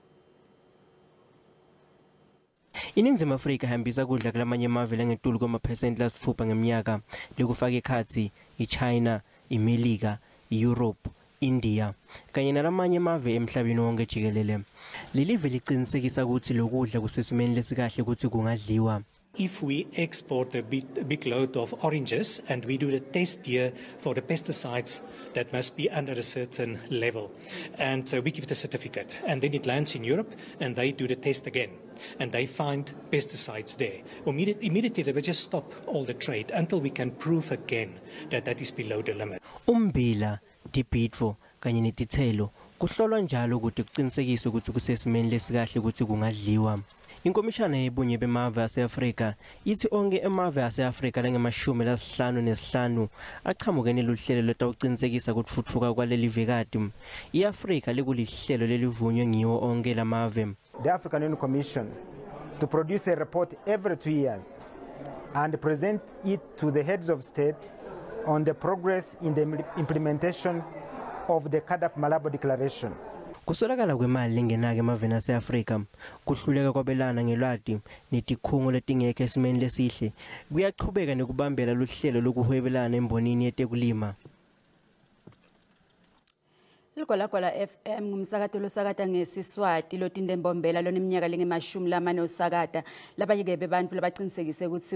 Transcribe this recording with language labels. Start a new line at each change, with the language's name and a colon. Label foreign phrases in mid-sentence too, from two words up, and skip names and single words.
Swati: INingizimu Africa ihambisa kudla kulamanye emave lengetulu kwamaphesenti lasithupha ngeminyaka lekufaka ekhatsi iChina, iMelika, iEurope, India kanye nalamanye emave emhlabeni wonke jikelele. Lelive liqinisekisa ukuthi lokudla kusesimeni lesikahle ukuthi kungadliwa.
English: If we export a big load of oranges and we do the test here for the pesticides, that must be under a certain level. And we give the certificate. And then it lands in Europe and they do the test again. And they find pesticides there. Immediately they will just stop all the trade until we can prove again that that is below the limit.
Swati: Umbila, tipitfo, kanye netithelo, kuhlolwa njalo ukuthi kuqinisekiswe ukuthi kusesimeni lesikahle ukuthi kungadliwa. Inkomishana yebunye bemave ase-Afrika ithi onke emave ase-Afrika lange-55 aqhamukene luhlelo lotawuqinisekisa ukutfutfuka kwaleli vekati. I-Afrika likulihlelo lelivunywe ngiwo onke lamave.
English: The African Union Commission to produce a report every 2 years and present it to the heads of state on the progress in the implementation of the Kadap Malabo Declaration.
Swati: Kusolakala kwemali lengenake emaveni ase-Afrika, kuhluleka kwabelana ngelwati netikhungo letingekho esimeni lesihle, kuyaqhubeka nekubambela luhlelo lokuhwebelana embonini yetekulima. Ligwalagwala FM ngumsakato losakata ngesiswati lotintembombela loneminyaka lengemashumi osakata labanye bebantfu labaqinisekise ukuthi